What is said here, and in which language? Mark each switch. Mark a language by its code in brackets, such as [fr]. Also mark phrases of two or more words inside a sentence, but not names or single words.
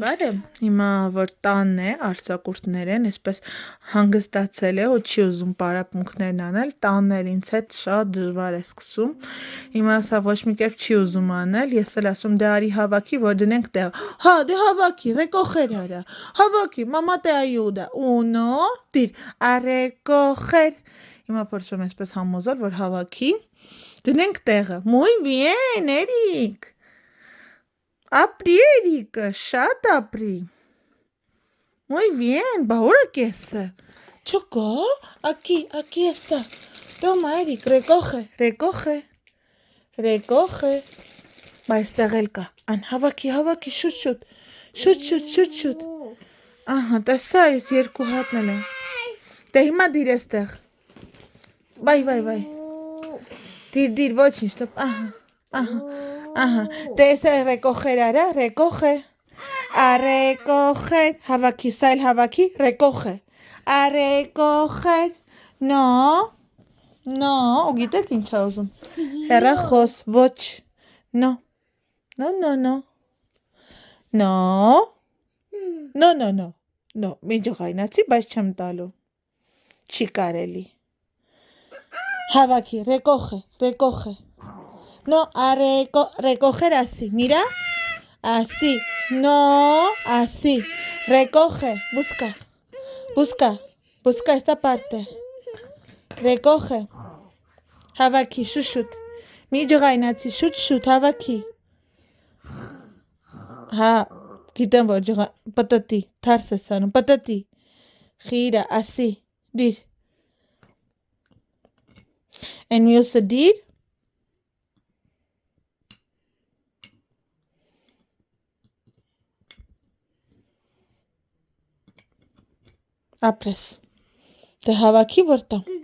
[hy] Հիմա որ տանն է, արձակուրդներ են, այսպես հանգստացել է ու չի ուզում պարապմունքներն անել, տանն էլ ինձ հետ շատ դժվար է սկսում։ Հիմա սա ոչ մի կերպ չի ուզում անել, ես էլ ասում դե արի հավաքի, որ դնենք տեղ։ Հա, դե հավաքի, recoger արա։ Հավաքի, մամա [es] te ayuda։ [hy] Uno, dir, [es] a recoger։ [hy] Հիմա փորձում եմ այսպես համոզել, որ հավաքի, դնենք տեղը։ [es] Muy bien, [hy] Էրիկ։ Ապրի Էրիկը, շատ ապրի։ [es] Muy bien, [hy] բահորը կեսը։ Չոկո, [es] aquí está։ Toma, Էրիկ, recoge։ [hy] Բայց էլ կա, ան, հավաքի, շուտ։ Ահա, տեսա, ես երկու հատն էլ եմ։ Դե հիմա դիր էստեղ։ Բայ։ Դիր, ոչինչ, ահա, տեսա recoger արա, [es] recoger, a recoger, [hy] հավաքի, սա էլ հավաքի, [es] recoger, a recoger, no, [hy] ու գիտեք ինչ է ուզում, հեռախոս, ոչ, no, մի ջղայնացի, բայց չեմ տալու, չի կարելի, հավաքի, [es] recoger, no, recoger así, mira, así, no, así, recoge, busca esta parte, recoge, [hy] հավաքի, շուտ, մի ջղայնացի, շուտ, հավաքի, հա, գիտեմ, որ պտտի, թարս ես անում, պտտի, խիրա, ասի, դիր, են մյուսը դիր, ապրես, դե հավաքի որ տամ,